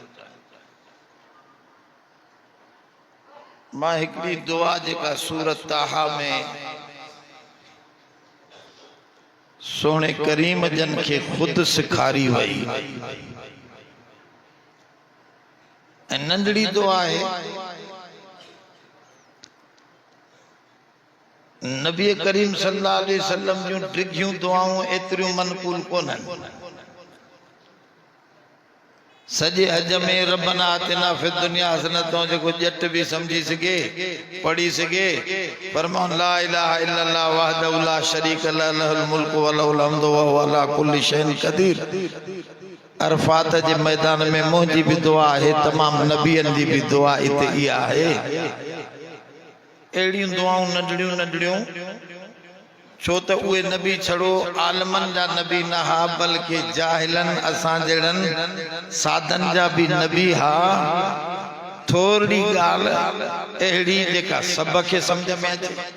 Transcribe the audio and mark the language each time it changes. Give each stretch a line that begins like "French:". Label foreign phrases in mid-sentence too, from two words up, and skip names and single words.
Sindhi: मां हिकिड़ी दुआ जेका सूरत ताहा में सोने करीम जन खे खुद सिखारी वई ऐं नंढड़ी दुआ है। नबी करीम
Arabic: صلى الله عليه وسلم
Sindhi: जूं डिघियूं दुआऊं एतिरियूं मनकूल कोन्हनि। सजे हज में
Arabic: ربنا آتنا في الدنيا حسنة
Sindhi: जेको जट भी समझी सके पढ़ी सके।
Arabic: فرمان لا إله إلا الله وحده لا شريك له له الملك وله الحمد وهو على كل شيء قدير.
Sindhi: अरफात जे मैदान में मुंहिंजी भी दुआ है, तमाम नबियन जी भी दुआ इते इहा है। अहिड़ियूं दुआऊं नंढड़ियूं नंढड़ियूं, छो त उहे नबी छड़ो आलमन जा नबी न हा, बल्कि जाहिलन असां जड़न साधन जा भी नबी हा। थोड़ी गाल अहिड़ी जेका सब खे समझ में अचे।